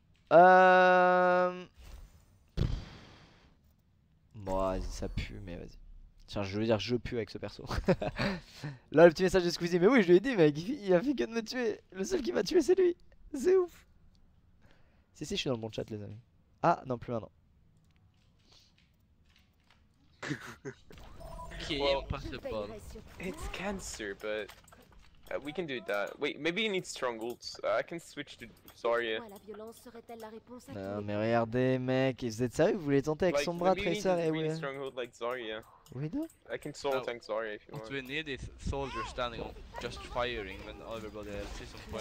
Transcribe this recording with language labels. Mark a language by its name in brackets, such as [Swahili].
[French] Bon vas-y ça pue mais vas-y. Tiens je veux dire je pue avec ce perso. Là le petit message de Squeezie, mais oui je lui ai dit mec, il a fait que de me tuer. Le seul qui m'a tué c'est lui. C'est ouf. Si je suis dans le bon chat les amis. Ah non plus maintenant. [English] Well, it's cancer, but we can do that. Wait, maybe you need strongholds. I can switch to Zarya. [French] Non mais regardez mec, vous êtes sérieux, vous voulez tenter avec son bras Tracer et [English] Widow? Stronghold like Zarya. Widow? I can solo tank Zarya if you want. What we need is soldiers standing on just firing when everybody else is on point.